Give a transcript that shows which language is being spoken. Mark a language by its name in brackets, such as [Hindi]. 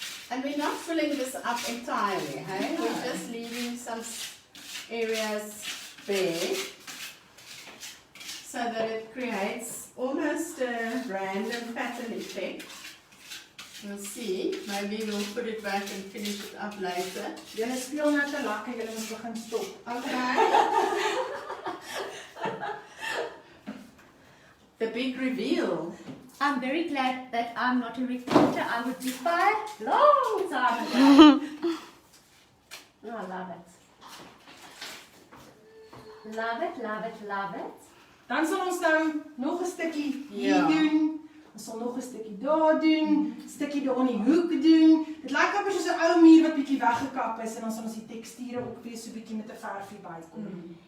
[English] And we're not filling this up entirely, hey? No. We're just leaving some areas bare so that it creates almost a random pattern effect. We'll see. Maybe we'll put it back and finish it up later. [Afrikaans] Julle speel nou te lekker, julle moet begin stop. [English] Okay. The big reveal. I'm very glad that I'm not a reporter. I would be fired long time ago. Oh, I love it. Love it, love it, love it. [Afrikaans] Dan sal ons nou nog 'n stukkie hier Ja. doen. Ons sal nog 'n stukkie daar doen, 'n stukkie daar in die hoek doen. Dit lyk amper soos 'n ou muur wat bietjie weggekap is en dan sal ons die teksture ook weer so bietjie met 'n verfie bykom.